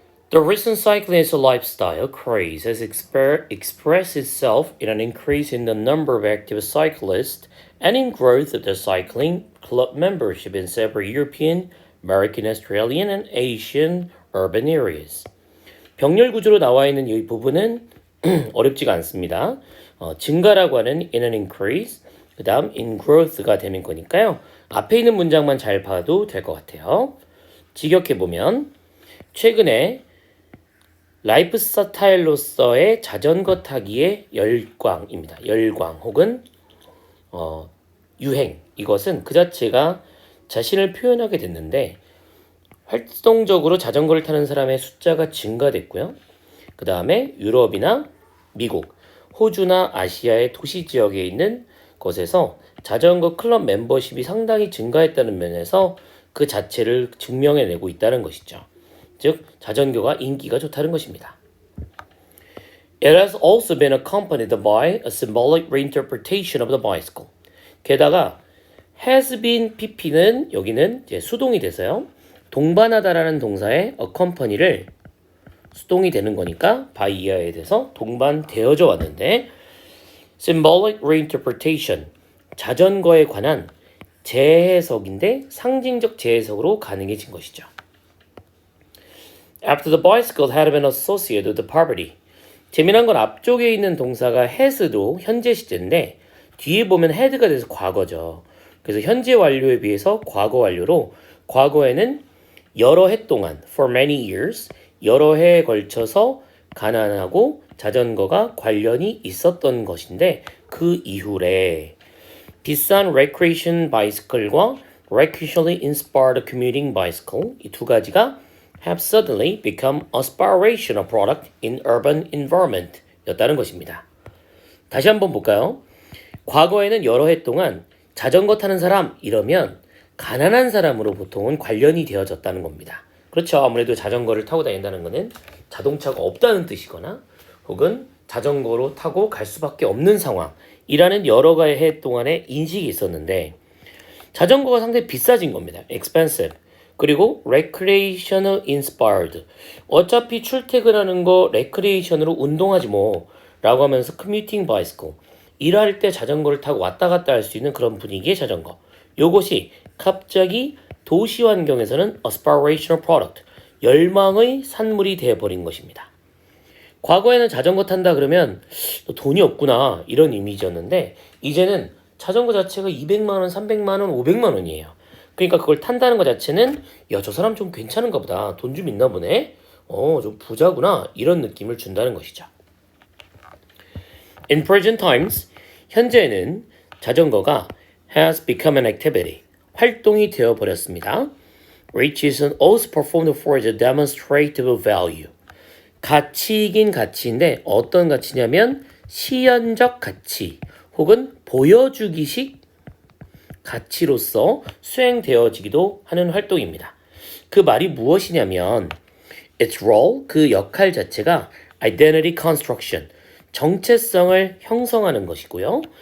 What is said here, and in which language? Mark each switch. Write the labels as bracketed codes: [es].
[en] The recent cyclist lifestyle craze has expressed itself in an increase in the number of active cyclists and in growth of the cycling club membership in several European, American, Australian, and Asian urban areas. [ko] 병렬 구조로 나와 있는 이 부분은 어렵지가 않습니다. 증가라고 하는 [en] in an increase, [ko] 그 다음 [en] in growth [ko] 가 되는 거니까요. 앞에 있는 문장만 잘 봐도 될 것 같아요. 직역해보면 최근에 라이프 스타일로서의 자전거 타기의 열광입니다. 열광 혹은 유행. 이것은 그 자체가 자신을 표현하게 됐는데 활동적으로 자전거를 타는 사람의 숫자가 증가됐고요. 그 다음에 유럽이나 미국, 호주나 아시아의 도시 지역에 있는 곳에서 자전거 클럽 멤버십이 상당히 증가했다는 면에서 그 자체를 증명해내고 있다는 것이죠. 즉, 자전거가 인기가 좋다는 것입니다. [en] It has also been accompanied by a symbolic reinterpretation of the bicycle. [ko] 게다가 has been pp는 여기는 이제 수동이 돼서요. 동반하다라는 동사의 accompany를 수동이 되는 거니까 by 이하에 대해서 동반되어져 왔는데 symbolic reinterpretation 자전거에 관한 재해석인데 상징적 재해석으로 가능해진 것이죠. [en] After the bicycle had been associated with poverty. [ko] 재미난 건 앞쪽에 있는 동사가 has도 현재 시제인데 뒤에 보면 had가 돼서 과거죠. 그래서 현재 완료에 비해서 과거 완료로 과거에는 여러 해 동안 [en] for many years [ko] 여러 해에 걸쳐서 가난하고 자전거가 관련이 있었던 것인데 그 이후래 비싼 recreation bicycle과 [en] recreationally inspired commuting bicycle [ko] 이 두 가지가 [en] have suddenly become aspirational product in urban environment [ko] 였다는 것입니다. 다시 한번 볼까요? 과거에는 여러 해 동안 자전거 타는 사람 이러면 가난한 사람으로 보통은 관련이 되어졌다는 겁니다. 그렇죠. 아무래도 자전거를 타고 다닌다는 것은 자동차가 없다는 뜻이거나 혹은 자전거로 타고 갈 수밖에 없는 상황이라는 여러 해 동안의 인식이 있었는데 자전거가 상당히 비싸진 겁니다. [en] expensive. 그리고 recreational inspired. [ko] 어차피 출퇴근하는 거 recreation으로 운동하지 뭐 라고 하면서 [en] commuting bicycle. [ko] 일할 때 자전거를 타고 왔다 갔다 할 수 있는 그런 분위기의 자전거. 요것이 갑자기 도시 환경에서는 aspirational product. 열망의 산물이 되어버린 것입니다. 과거에는 자전거 탄다 그러면 돈이 없구나 이런 이미지였는데 이제는 자전거 자체가 200만 원, 300만 원, 500만 원이에요. 그러니까 그걸 탄다는 것 자체는 야, 저 사람 좀 괜찮은가 보다. 돈 좀 있나 보네. 좀 부자구나. 이런 느낌을 준다는 것이죠. [en] In present times, [ko] 현재는 자전거가 [en] has become an activity. [ko] 활동이 되어버렸습니다. [en] Which is also performed for the demonstrative value. [ko] 가치이긴 가치인데 어떤 가치냐면 시연적 가치 혹은 보여주기식 가치로서 수행되어지기도 하는 활동입니다. 그 말이 무엇이냐면 [en] its role, [ko] 그 역할 자체가 [en] identity construction, [ko] 정체성을 형성하는 것이고요.